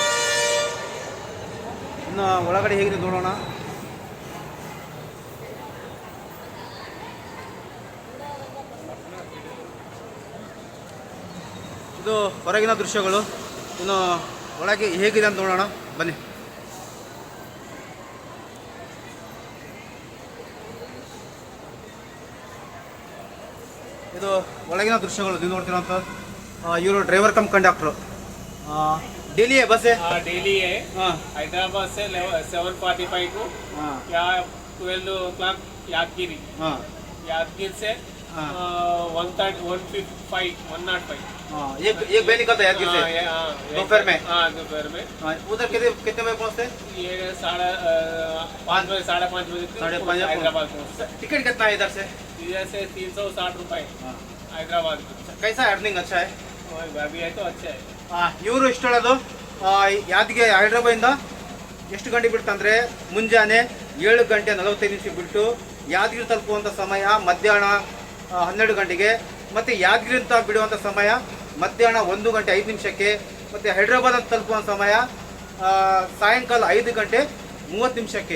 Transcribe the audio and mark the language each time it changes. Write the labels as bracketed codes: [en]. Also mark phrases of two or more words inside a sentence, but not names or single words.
[kn] ಇನ್ನು ಒಳಗಡೆ ಹೇಗಿದೆ ನೋಡೋಣ. ಇದು ಹೊರಗಿನ ದೃಶ್ಯಗಳು. ಇನ್ನು ಒಳಗೆ ಹೇಗಿದೆ ಅಂತ ನೋಡೋಣ ಬನ್ನಿ. ಇದು ಒಳಗಿನ ದೃಶ್ಯಗಳು ನೀವು ನೋಡ್ತೀರಂತ. [hi] ಇವರು [en] driver cum conductor. [hi] डेली है बस है? डेली है. हैदराबाद से 7:45 को या 12 o'clock यादगिरी. यादगिरी से 105. एक बैल निकलता है यादगिरी से दोपहर में. दोपहर में. उधर कितने बजे पहुँचते? ये 5:30 बजे 5:30 बजे हैदराबाद पहुँचते. टिकट कितना है इधर से? इधर से 360 रुपये हैदराबाद में. कैसा अर्निंग अच्छा है? अभी है तो अच्छा है. [kn] ಇವರು ಇಷ್ಟು ಹೇಳೋದು, ಯಾದಗಿರಿ ಹೈದ್ರಾಬಾದಿಂದ ಎಷ್ಟು ಗಂಟೆ ಬಿಡ್ತಂದರೆ ಮುಂಜಾನೆ 7 ಗಂಟೆ 45 ನಿಮಿಷ ಬಿಟ್ಟು ಯಾದಗಿರಿ ತಲುಪುವಂಥ ಸಮಯ ಮಧ್ಯಾಹ್ನ 12 ಗಂಟೆಗೆ, ಮತ್ತು ಯಾದಗಿರಿ ಅಂತ ಬಿಡುವಂಥ ಸಮಯ ಮಧ್ಯಾಹ್ನ 1 ಗಂಟೆ 5 ನಿಮಿಷಕ್ಕೆ, ಮತ್ತು ಹೈದ್ರಾಬಾದ್ ಅಂತ ತಲುಪುವಂಥ ಸಮಯ ಸಾಯಂಕಾಲ 5 ಗಂಟೆ 30 ನಿಮಿಷಕ್ಕೆ.